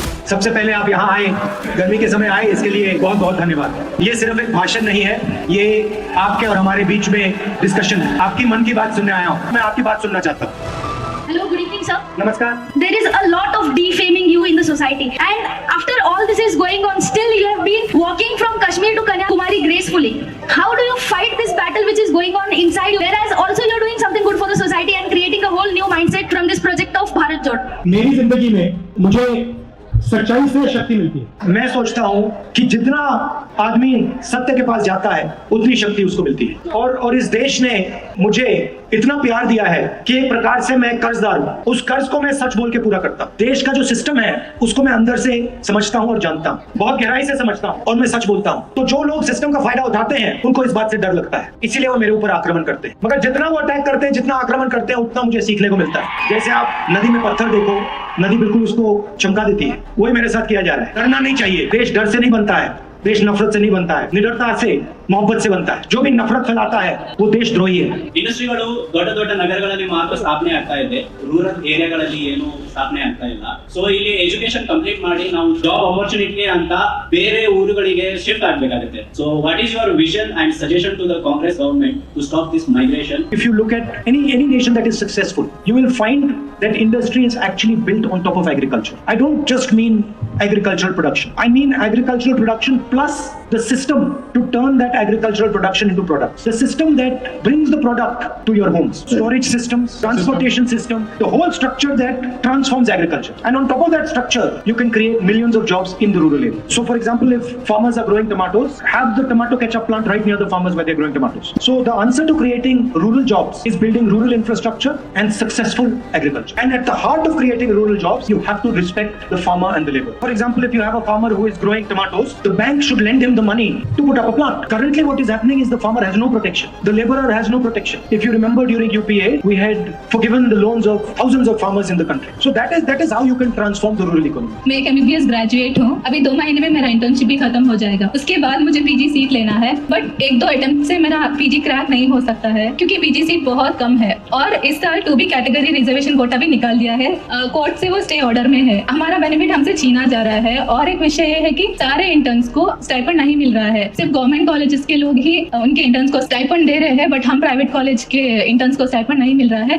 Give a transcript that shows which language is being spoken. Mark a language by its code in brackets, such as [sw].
[hi] सबसे पहले आप यहाँ आए, गर्मी के समय आए, इसके लिए बहुत बहुत धन्यवाद। ये सिर्फ एक भाषण नहीं है, ये आपके और हमारे बीच में डिस्कशन है। आपकी मन की बात सुनने आया हूँ, मैं आपकी बात सुनना चाहता हूँ। [en] Hello, good evening, sir. [hi] नमस्कार। [en] There is a lot of defaming you in the society, and after all this is going on, still you have been walking from Kashmir to Kanyakumari gracefully. How do you fight this battle which is going on inside you? Whereas also you are doing something good for the society and creating a whole new mindset from this project of Bharat Jod. [hi] मेरी जिंदगी में मुझे सच्चाई से शक्ति मिलती है। मैं सोचता हूँ कि जितना आदमी सत्य के पास जाता है उतनी शक्ति उसको मिलती है, और इस देश ने मुझे इतना प्यार दिया है कि एक प्रकार से मैं कर्जदार हूँ। उस कर्ज को मैं सच बोल के पूरा करता हूँ। देश का जो सिस्टम है उसको मैं अंदर से समझता हूँ और जानता हूँ, बहुत गहराई से समझता हूँ, और मैं सच बोलता हूँ। तो जो लोग सिस्टम का फायदा उठाते हैं उनको इस बात से डर लगता है, इसीलिए वो मेरे ऊपर आक्रमण करते हैं। मगर जितना वो अटैक करते हैं, जितना आक्रमण करते हैं, उतना मुझे सीखने को मिलता है। जैसे आप नदी में पत्थर देखो, नदी बिल्कुल उसको चमका देती है, वही मेरे साथ किया जा रहा है। डरना नहीं चाहिए। देश डर से नहीं बनता है, देश नफरत से नहीं बनता है, निडरता से, मोहब्बत से बनता है। जो भी नफरत फैलाता है वो देशद्रोही है। [kn] ಇಂಡಸ್ಟ್ರಿಗಳು ದೊಡ್ಡ ದೊಡ್ಡ ನಗರಗಳಲ್ಲಿ ಮಾತ್ರ ಸ್ಥಾಪನೆ ಆಗ್ತಾ ಇದೆ, ರೂರಲ್ ಏರಿಯಾಗಳಲ್ಲಿ ಏನು ಸ್ಥಾಪನೆ ಆಗ್ತಾ ಇಲ್ಲ. ಸೊ ಇಲ್ಲಿ ಎಜುಕೇಶನ್ ಕಂಪ್ಲೀಟ್ ಮಾಡಿ ನಾವು ಜಾಬ್ ಆಪರ್ಚುನಿಟಿ ಅಂತ ಬೇರೆ ಊರುಗಳಿಗೆ shift ಆಗಬೇಕಾಗುತ್ತೆ. [en] So what is your vision and suggestion to the Congress government to stop this migration? If you look at any nation that is successful, you will find that industry is actually built on top of agriculture. I don't just mean agricultural production. I mean agricultural production plus the system to turn that agricultural production into products. The system that brings the product to your homes. Storage systems, transportation system, the whole structure that transforms agriculture. And on top of that structure, you can create millions of jobs in the rural area. So for example, if farmers are growing tomatoes, have the tomato ketchup plant right near the farmers where they're growing tomatoes. So the answer to creating rural jobs is building rural infrastructure and successful agriculture. And at the heart of creating rural jobs, you have to respect the farmer and the labor. For example, if you have a farmer who is growing tomatoes, the bank should lend him the money to put up a plant. Currently what is happening is the farmer has no protection. The laborer has no protection. If you remember during UPA, we had forgiven the loans of thousands of farmers in the country. So that is how you can transform the rural economy. [hi] मैं एक MBBS graduate हूँ। अभी 2 महीने में मेरा internship भी खत्म हो जाएगा। उसके बाद मुझे पीजी सीट लेना है, बट 1-2 अटेम्प्ट से मेरा पीजी क्रैक नहीं हो सकता है क्योंकि पीजी सीट बहुत कम है। और इस साल 2B कैटेगरी रिजर्वेशन कोटा भी निकाल दिया है, कोर्ट से वो स्टे ऑर्डर में है। हमारा बेनिफिट हमसे छीना जा रहा है। और एक विषय ये है कि सारे इंटर्न्स को स्टाइपेंड नहीं मिल रहा है, सिर्फ गवर्नमेंट कॉलेजेस के लोग ही उनके इंटर्न्स को स्टाइपेंड दे रहे हैं, बट हम प्राइवेट कॉलेज के इंटर्न्स को स्टाइपेंड नहीं मिल रहा है।